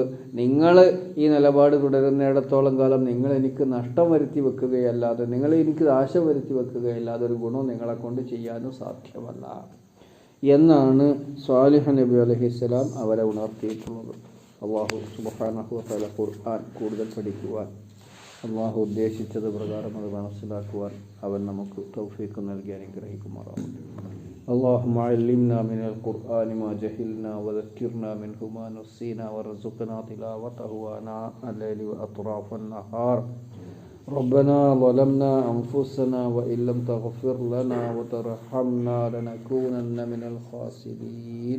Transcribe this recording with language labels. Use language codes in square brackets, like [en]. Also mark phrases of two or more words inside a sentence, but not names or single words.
[ml] നിങ്ങൾ ഈ നിലപാട് തുടരുന്നിടത്തോളം കാലം നിങ്ങൾ എനിക്ക് നഷ്ടം വരുത്തി വെക്കുകയല്ലാതെ, നിങ്ങൾ എനിക്ക് നാശം വരുത്തി വെക്കുകയല്ലാതെ ഒരു ഗുണവും നിങ്ങളെ കൊണ്ട് ചെയ്യാനും സാധ്യമല്ല എന്നാണ് സ്വാലിഹ് നബി അലൈഹിസ്സലാം അവരെ ഉണർത്തിയിട്ടുള്ളത്. അള്ളാഹു [ar] سبحانه وتعالى [ml] ഖുർആൻ കൂടുതൽ പഠിക്കുവാൻ, അള്ളാഹു ഉദ്ദേശിച്ചത് പ്രകാരം അത് മനസ്സിലാക്കുവാൻ അവൻ നമുക്ക് തൗഫീഖ് നൽകി അനുഗ്രഹിക്കുമാറാവട്ടെ. [ar] اللهم علمنا من القرآن ما جهلنا وذكرنا منه ما نسينا وارزقنا تلاوته آناء الليل وأطراف النهار. ربنا ظلمنا أنفسنا وإن لم تغفر لنا وترحمنا لنكونن من الخاسرين.